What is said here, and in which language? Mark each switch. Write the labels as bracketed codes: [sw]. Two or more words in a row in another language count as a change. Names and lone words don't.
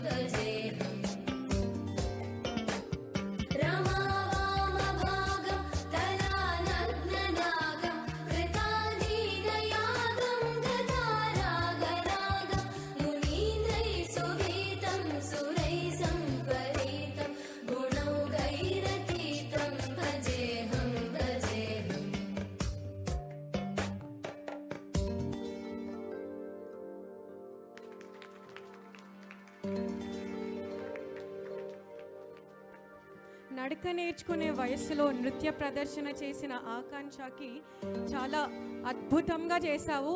[sa] रमावामभागं तलानग्ननागं कृताधीनयागं गदारागरागं मुनीन्द्रैः सुवीतं सुरैः सम्परीतं गुणौघैरतीतं भजेऽहं [te] నడక నేర్చుకునే వయస్సులో నృత్య ప్రదర్శన చేసిన ఆకాంక్షకి చాలా అద్భుతంగా చేశావు.